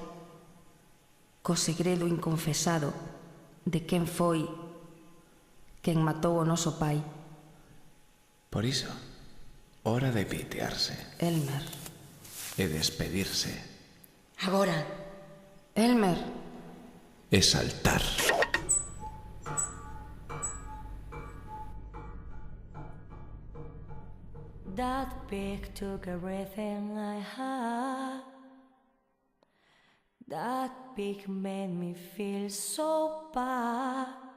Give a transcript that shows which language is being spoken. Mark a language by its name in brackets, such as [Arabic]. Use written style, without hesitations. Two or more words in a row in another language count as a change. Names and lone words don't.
[Galician] co segredo inconfesado de quen foi quen matou o noso pai, Por iso, hora de pitearse Elmer. e despedirse Agora, Elmer, e saltar. [English] that pig took everything I had. That pig made me feel so bad.